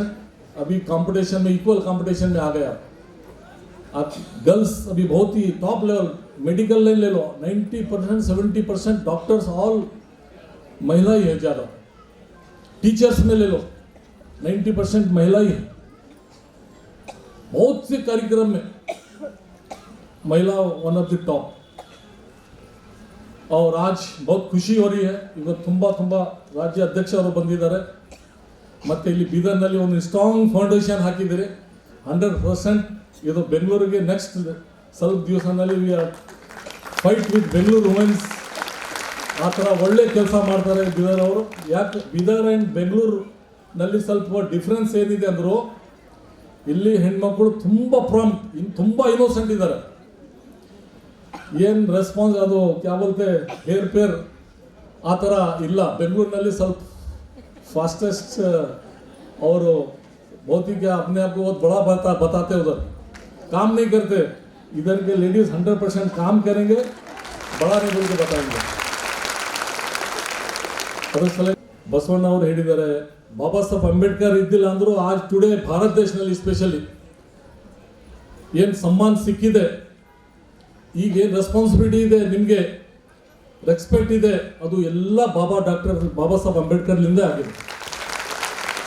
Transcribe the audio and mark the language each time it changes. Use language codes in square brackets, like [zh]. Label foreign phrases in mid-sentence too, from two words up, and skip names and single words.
[hi] अभी कंपटीशन में, इक्वल कंपटीशन में आ गया. आप गर्ल्स अभी बहुत ही [en] top level, medical line [hi] ले लो, 90% 70% डॉक्टर्स ऑल महिला ही है. ज़्यादा टीचर्स में ले लो, 90% महिला ही है. बहुत से कार्यक्रम में महिला [en] one of the top. [hi] और आज बहुत ಖುಷಿ हो रही है. [kn] ಇವತ್ತು ತುಂಬ ರಾಜ್ಯ ಅಧ್ಯಕ್ಷರು ಬಂದಿದ್ದಾರೆ. ಮತ್ತು ಇಲ್ಲಿ ಬೀದರ್ನಲ್ಲಿ ಒಂದು [en] strong foundation [kn] ಹಾಕಿದ್ದೀರಿ. 100% ಇದು ಬೆಂಗಳೂರಿಗೆ ನೆಕ್ಸ್ಟ್ ಸ್ವಲ್ಪ ದಿವಸದಲ್ಲಿ [en] we are fight with Bengaluru womens. [kn] ಆ ಥರ ಒಳ್ಳೆ ಕೆಲಸ ಮಾಡ್ತಾರೆ ಬೀದರ್ ಅವರು. ಯಾಕೆ ಬೀದರ್ ಆ್ಯಂಡ್ ಬೆಂಗಳೂರಿನಲ್ಲಿ ಸ್ವಲ್ಪ ಡಿಫ್ರೆನ್ಸ್ ಏನಿದೆ ಅಂದರು, ಇಲ್ಲಿ ಹೆಣ್ಮಕ್ಳು ತುಂಬ ಇನ್ನೋಸೆಂಟ್ ಇದ್ದಾರೆ. ಏನು ರೆಸ್ಪಾನ್ಸ್ ಅದು [hi] क्या बोलते [kn] ಹೇರ್ ಪೇರ್ ಆ ಥರ ಇಲ್ಲ. ಬೆಂಗಳೂರಿನಲ್ಲಿ ಸ್ವಲ್ಪ [hi] फास्टेस्ट और बहुत ही क्या अपने आप को बहुत बड़ा बताते उधर काम नहीं करते. इधर के लेडीज 100% काम करेंगे, बड़ा नहीं बोल के बताएंगे. [kn] ಅದರ ಸಲ ಬಸವಣ್ಣ ಅವರು ಹೇಳಿದ್ದಾರೆ, ಬಾಬಾ ಸಾಹೇಬ್ ಅಂಬೇಡ್ಕರ್ ಇದ್ದಿಲ್ಲ ಅಂದರೂ ಆಜ್ ಟುಡೇ ಭಾರತ ದೇಶದಲ್ಲಿ ಸ್ಪೆಷಲಿ ಏನು ಸನ್ಮಾನ ಸಿಕ್ಕಿದೆ, ಈಗ ಏನು ರೆಸ್ಪಾನ್ಸಿಬಿಲಿಟಿ ಇದೆ, ನಿಮಗೆ ರೆಸ್ಪೆಕ್ಟ್ ಇದೆ, ಅದು ಎಲ್ಲ ಬಾಬಾ ಸಾಹೇಬ್ ಅಂಬೇಡ್ಕರ್ಲಿಂದ ಆಗಿದೆ.